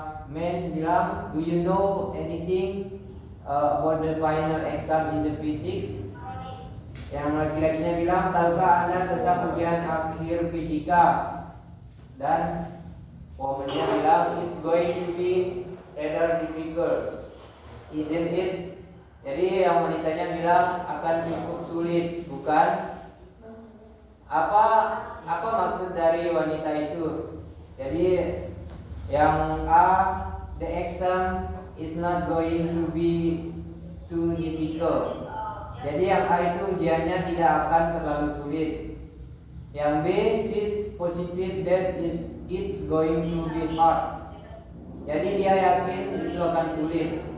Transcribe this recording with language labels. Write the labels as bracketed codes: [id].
[id] Men bilang, [en] do you know anything about the final exam in the physics? [id] Yang laki-lakinya bilang, tahukah Anda tentang ujian akhir fisika? Dan womannya bilang, [en] it's going to be rather difficult, isn't it? [id] Jadi yang wanitanya bilang akan cukup sulit, bukan? Apa maksud dari wanita itu? Jadi yang A, [en] the exam is not going to be too difficult. [id] Jadi yang A itu ujiannya tidak akan terlalu sulit. Yang B, [en] she's positive that it's going to be hard. [id] Jadi dia yakin itu akan sulit.